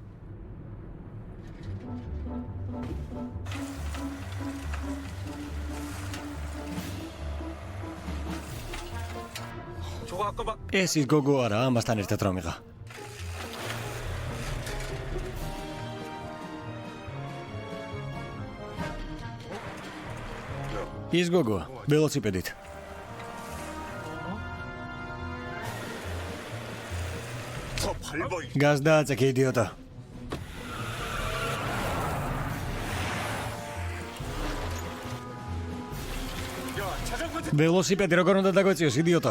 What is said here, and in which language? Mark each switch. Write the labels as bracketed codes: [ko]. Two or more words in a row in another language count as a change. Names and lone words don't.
[ko] 저거 아까 막 [ka] ეს ის გოგო არა, ამასთან ერთად რომ იყა. ის გოგო, ველოსიპედით. [ko] 더 밟아. [ka] გაზ დააწექე იდიოტო. ველოსიპედი როგორ უნდა დაგვეწიოს იდიოტო?